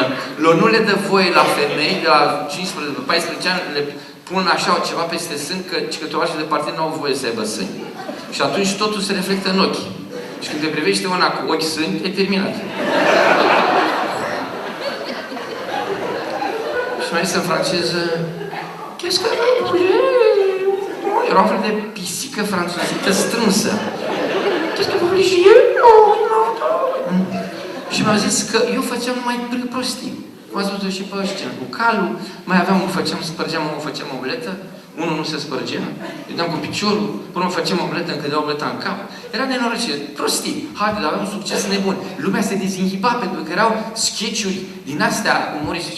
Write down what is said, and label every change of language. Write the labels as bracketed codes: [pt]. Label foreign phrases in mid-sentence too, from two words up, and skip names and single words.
[ro] Nu le dă voie la femei, de la 15-14 ani, le pun așa ceva peste sân, că tovarășii de partid nu au voie să aibă sâni. Și atunci totul se reflectă în ochi. Și când te privește una cu ochi sâni, e terminat. Și mai zis în franceză, [fr] qu'est-ce que vous voulez? [ro] Era un fel de pisică franțuzită strânsă. [fr] Qu'est-ce que vous voulez? [ro] Și mi-au zis că eu făceam numai prostii. M-ați văzut și pe ăștia, cu calul, mai aveam, spărgeam o omletă, unul nu se spărgea, îi dam cu piciorul, până mă făceam omletă, încă dea omleta în cap. Era nenorocire, prostii, haide, aveam un succes nebun. Lumea se dezinhiba pentru că erau sketch-uri din astea umoristice.